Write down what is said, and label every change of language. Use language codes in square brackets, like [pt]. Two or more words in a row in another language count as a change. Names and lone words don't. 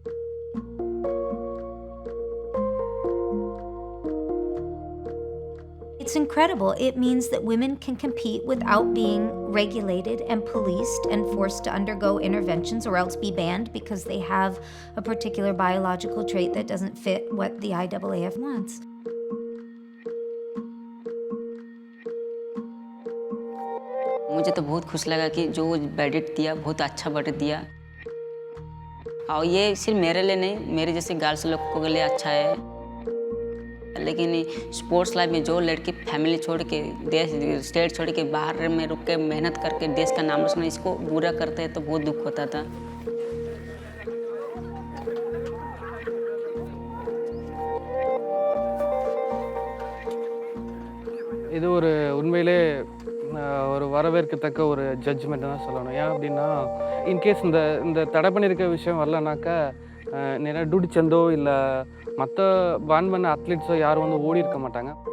[en] It's incredible. It means that women can compete without being regulated and policed and forced to undergo interventions or else be banned because they have a particular biological trait that doesn't fit what the IAAF wants. [hi] मुझे तो बहुत खुश लगा कि जो वर्डिक्ट दिया बहुत अच्छा वर्डिक्ट दिया। और ये सिर्फ मेरे लिए नहीं, मेरे जैसे गर्ल्स लोगों के लिए अच्छा है। लेकिन [en] sports life [hi] में जो लड़की फैमिली छोड़ के देश स्टेट छोड़ के बाहर में रुक के मेहनत करके देश का नाम रोशन, इसको बुरा करते हैं तो बहुत दुख होता था। [ta] இது ஒரு உண்மையிலே ஒரு வரவேற்கத்தக்க ஒரு ஜட்ஜ்மெண்ட் தான் சொல்லணும். ஏன் அப்படின்னா இன்கேஸ் இந்த தடை பண்ணியிருக்க விஷயம் வரலனாக்கா நிறைய டூடி சந்தோ இல்லை மற்ற பேன் பண்ண அத்லீட்ஸோ யாரும் வந்து ஓடி இருக்க மாட்டாங்க.